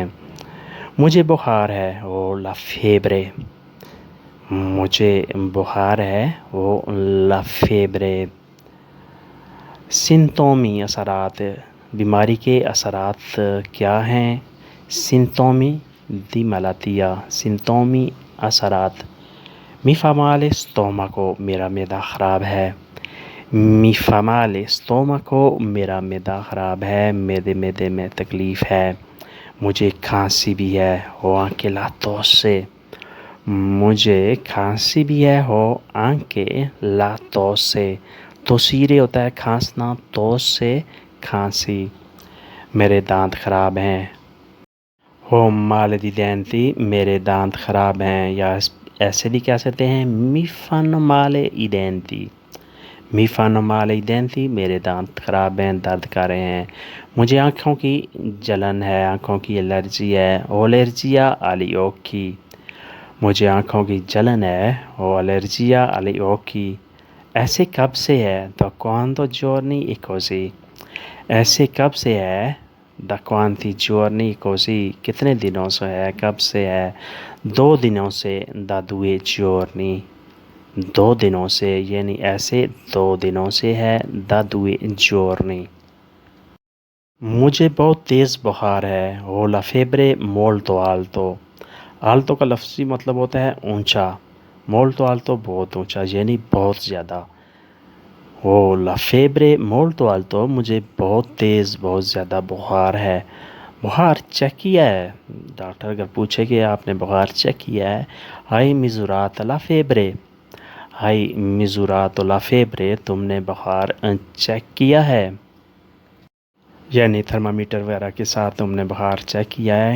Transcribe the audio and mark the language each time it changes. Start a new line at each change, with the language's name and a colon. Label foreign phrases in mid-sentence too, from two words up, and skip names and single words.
Hindi: मुझे बुखार है,
Italian: ho la febbre,
Hindi: मुझे बुखार है,
Italian: ho la febbre.
Hindi: सिम्टोमी असरात, बीमारी के असरात क्या हैं?
Italian: sintomi di malattia, sintomi असरात। Mi fa male stomaco,
Hindi: मेरा मैदा ख़राब है।
Italian: Mi fa male stomaco,
Hindi: मेरा मैदा ख़राब है, मैदे में तकलीफ़ है। मुझे खांसी भी है,
Italian: ho anche la tosse,
Hindi: मुझे खांसी भी है,
Italian: ho anche la tosse.
Hindi: तोसीरे होता है खांसना, तोस से खांसी। मेरे दांत ख़राब हैं,
Italian: ho male di denti,
Hindi: मेरे दांत ख़राब हैं। या ऐसे भी कह सकते हैं
Italian: मी fanno male i denti, मी fanno male i denti,
Hindi: मेरे दांत ख़राब हैं, दर्द कर रहे हैं। मुझे आँखों की जलन है, आँखों की एलर्जी है।
Italian: ho allergia agli occhi,
Hindi: मुझे आँखों की जलन है।
Italian: ho allergia agli occhi।
Hindi: ऐसे कब से है?
Italian: da quando giorni e così,
Hindi: ऐसे कब से है?
Italian: da quanti giorni così,
Hindi: कितने दिनों से है, कब से है? 2 दिनों से,
Italian: da 2 giorni,
Hindi: 2 दिनों से, यानी ऐसे 2 दिनों से है,
Italian: da 2 giorni।
Hindi: मुझे बहुत तेज़ बुखार है,
Italian: ho la febbre molto alto,
Hindi: आल्टो का लफ्ज़ी मतलब होता है ऊंचा,
Italian: molto alto
Hindi: बहुत ऊंचा, यानी बहुत ज़्यादा।
Italian: हो la febbre molto alto,
Hindi: मुझे बहुत तेज़, बहुत ज़्यादा बुखार है। बुखार चेक किया है? डॉक्टर अगर पूछे कि आपने बुखार चेक किया है,
Italian: hai misurato la febbre, hai misurato la febbre,
Hindi: तुमने बुखार चेक किया है? यानी थर्मामीटर वगैरह के साथ तुमने बुखार चेक किया है?